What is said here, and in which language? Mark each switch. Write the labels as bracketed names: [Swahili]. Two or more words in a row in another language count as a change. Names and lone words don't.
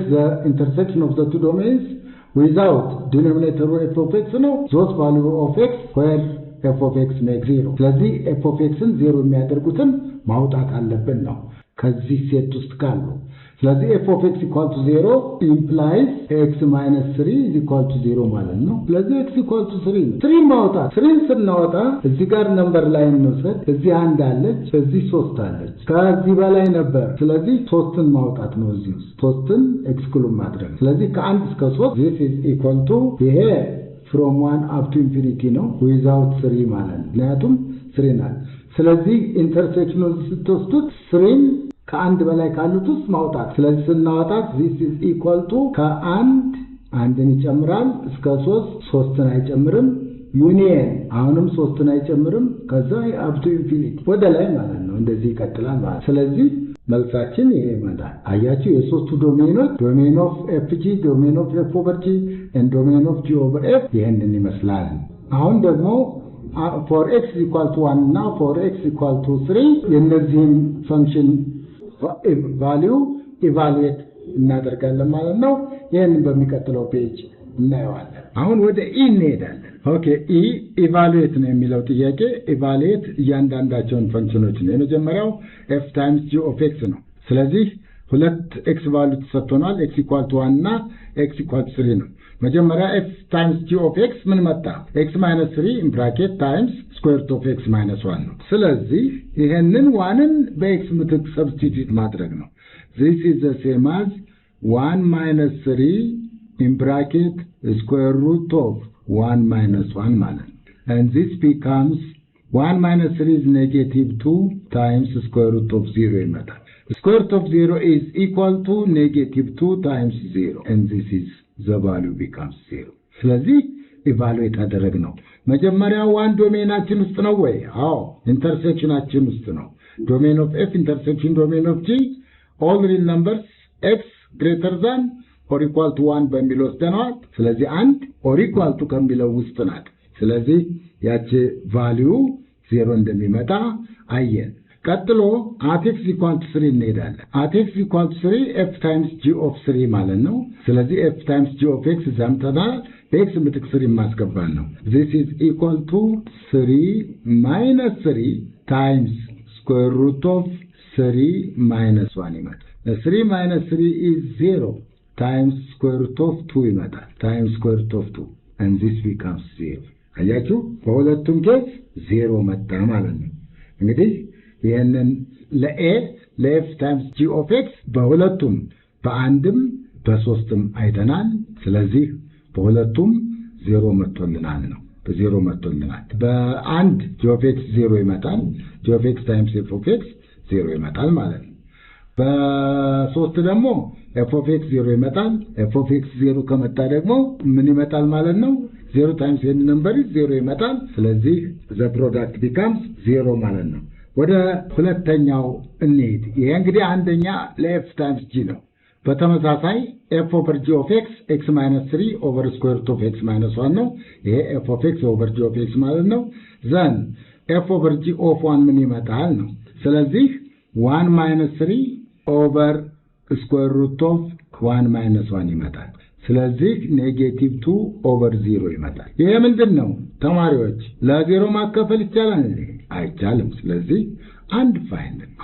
[English] the intersection of the two domains without denominator f of x ነው those value of x where f of x makes 0 [Amharic] ስለዚህ f of xን 0 የሚያደርጉትን ማውጣት አለብን ነው ከዚህ ሴት ውስጥ ካሉ ስለዚህ [English] f of x equal to 0 implies x minus 3 is equal to 0 ማለት [Amharic] ነው ስለዚህ x equal to 3 ማውጣት 3 ስናወጣ እዚህ ጋር [English] number line [Amharic] እንውሰድ እዚህ አንድ አለች እዚህ 3 አለች ከዚህ በላይ ነበር ስለዚህ 3ን ማውጣት ነው እዚህ 3ን ኤክስክሉድ ማድረግ ስለዚህ ከ1 እስከ 3 [English] this is equal to [Amharic] ይሄ [English] from 1 up to infinity [Amharic] ነው [English] without 3 [Amharic] ማለት ነው ምክንያቱም 3 ናት ስለዚህ ኢንተርሴክሽኑን ስትወስዱት 3 ከአንድ በላይ ካሉት ውስጥ ማውጣት ስለዚህ ስናወጣት [English] this is equal to [Amharic] አንድን ይጨምራል እስከ 3ን አይጨምርም ዩኒየን አሁንም 3ን አይጨምርም ከዛ [English] up to infinity [Amharic] ወደ ላይ ማለት ነው እንደዚህ ይቀጥላል ማለት ስለዚህ መልሳችን ይሄ ይመጣል አያችሁ የሶስቱ ዶሜኖች [English] domain of fg domain of f over g and domain of g over f [Amharic] ይሄንን ይመስላል አሁን ደግሞ [English] for x equal to 1 [Amharic] እና [English] for x equal to 3 [Amharic] የነዚህን ፈንክሽን ቫልዩ ኢቫሉዌት እናደርጋለን ማለት ነው ይሄንን በሚቀጥለው ፔጅ እናየዋለን አሁን ወደ እንሄዳለን ኦኬ ኢቫሉዌት ነው የሚለው ጥያቄ ኢቫሉዌት እያንዳንዳቸውን ፈንክሽኖች ነው የመጀመሪያው [English] f times g of x [Amharic] ነው ስለዚህ ሁለት x ቫልዩ ተሰጥቶናል [English] x equal to 1 [Amharic] እና [English] x equal to 3 [Amharic] ነው መጀመሪያ [English] f times g of x [Amharic] ምን መጣ [English] x minus 3 in bracket times square root of x minus 1 [Amharic] ነው ስለዚህ ይሄንን 1ን በx ምትክ ሰብስቲቲዩት ማድረግ ነው [English] this is the same as 1 minus 3 in bracket square root of 1 minus 1 [Amharic] ማለት ነው [English] and this becomes 1 minus 3 is negative 2 times square root of 0 ይመጣል square root of 0 is equal to negative 2 times 0 and this is the value becomes 0 [Amharic] ስለዚህ ኢቫሉዌት አደረግነው መጀመሪያ ዋን ዶሜናችን ውስጥ ነው ወይ አዎ ኢንተርሴክሽናችን ውስጥ ነው [English] domain of f intersection domain of g all real numbers x greater than or equal to 1 [Amharic] በሚል ወስደናል ስለዚህ አንድ [English] or equal to [Amharic] ከሚለው ውስጥ ናት ስለዚህ ያቺ ቫልዩ 0 እንደሚመጣ አየን ቀጥሎ [English] at x equal to 3 እንሄዳለን at x equal to 3 f times g of [Amharic] 3 ማለት ነው ስለዚህ [English] f times g of x zamtana [Amharic] በx ምትክ 3 ማስገባን ነው [English] this is equal to 3 minus 3 times square root of 3 minus 1 ይመጣል 3 minus 3 is 0 times square root of 2 ይመጣል times square root of 2 and this becomes 0 [Amharic] አያችሁ በሁለቱም ኬዝ 0 መጣ ማለት ነው እንግዲህ ይሄንን ለ [English] f times g of x [Amharic] በሁለቱም በአንድም በሶስትም አይተናል ስለዚህ በሁለቱም 0 መጥቶልናል ነው በ0 መጥቶልናል በአንድ [English] g of x [Amharic] 0 ይመጣል [English] g of x times f of x [Amharic] 0 ይመጣል ማለት ነው በሶስት ደግሞ [English] f of x [Amharic] 0 ይመጣል [English] f of x [Amharic] 0 ከመጣ ደግሞ ምን ይመጣል ማለት ነው [English] 0 times any number is 0 [Amharic] ይመጣል ስለዚህ the [English] product becomes 0 [Amharic] ማለት ነው ወደ ሁለተኛው እንሄድ ይሄ እንግዲህ አንደኛ ለ [English] f times g [Amharic] ነው በተመሳሳይ [English] f over g of x x minus 3 over square root of x minus 1 [Amharic] ነው ይሄ [English] f of x over g of x [Amharic] ማለት ነው [English] then f over g of 1 [Amharic] ምን ይመጣል ነው ስለዚህ [English] 1 minus 3 over square root of 1 minus 1 ይመጣል ስለዚህ ኔጌቲቭ 2 over 0 [Amharic] ይመጣል ይሄ ምንድነው ተማሪዎች ለዜሮ ማከፈል ይቻላል አይቻልም ስለዚህ [English] undefined